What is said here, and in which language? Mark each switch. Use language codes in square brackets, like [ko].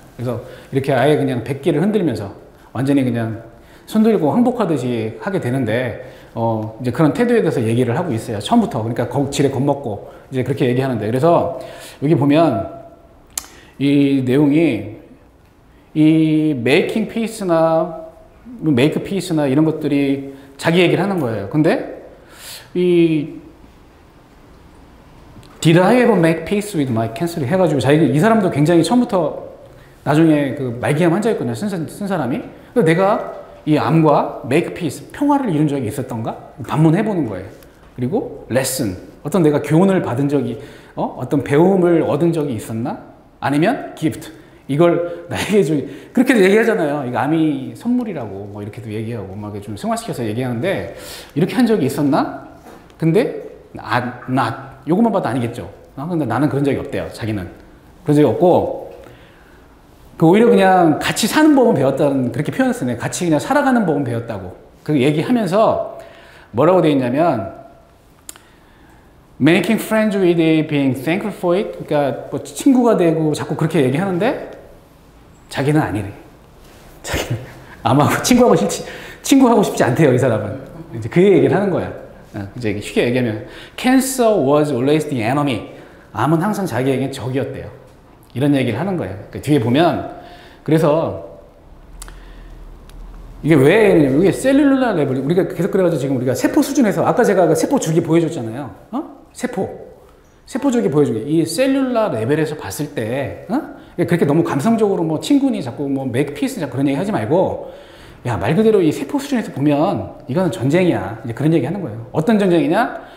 [ko] 그래서 이렇게 아예 그냥 백기를 흔들면서 완전히 그냥 손 들고 항복하듯이 하게 되는데, 이제 그런 태도에 대해서 얘기를 하고 있어요. 처음부터. 그러니까 지레 겁먹고 이제 그렇게 얘기하는데. 그래서 여기 보면 이 내용이 이 메이킹 피스나 메이크 피스나 이런 것들이 자기 얘기를 하는 거예요. 근데 이 [en] Did I ever make peace with my cancer? [ko] 해가지고 이 사람도 굉장히 처음부터 나중에 그 말기암 환자였거든요. 쓴 사람이. 그래서 내가 이 암과 [en] make peace, [ko] 평화를 이룬 적이 있었던가? 반문해보는 거예요. 그리고 lesson, 어떤 내가 교훈을 받은 적이, 어떤 배움을 얻은 적이 있었나? 아니면 gift, 이걸 나에게 그렇게도 얘기하잖아요. 이거 암이 선물이라고 뭐 이렇게도 얘기하고 막 좀 승화시켜서 얘기하는데, 이렇게 한 적이 있었나? 근데 not, 요것만 봐도 아니겠죠. 근데 나는 그런 적이 없대요. 자기는 그런 적이 없고, 오히려 그냥 같이 사는 법은 배웠다는, 그렇게 표현했어요. 같이 그냥 살아가는 법은 배웠다고. 그 얘기하면서 뭐라고 되어 있냐면 [en] making friends with it, being thankful for it. [ko] 그러니까 뭐 친구가 되고 자꾸 그렇게 얘기하는데 자기는 아니래. 자기는 암하고 친구하고 싶지 않대요. 이 사람은. 이제 그 얘기를 하는 거야. 이제 쉽게 얘기하면 [en] cancer was always the enemy. [ko] 암은 항상 자기에겐 적이었대요. 이런 얘기를 하는 거예요. 그 뒤에 보면, 그래서 이게 왜, 이게 셀룰라 레벨, 우리가 계속 그래가지고 지금 우리가 세포 수준에서, 아까 제가 그 세포 주기 보여줬잖아요. 세포 주기 보여주기. 이 셀룰라 레벨에서 봤을 때, 그렇게 너무 감성적으로 뭐 친구니 자꾸 뭐 맥 피스 자꾸 그런 얘기 하지 말고, 야, 말 그대로 이 세포 수준에서 보면 이거는 전쟁이야. 이제 그런 얘기 하는 거예요. 어떤 전쟁이냐?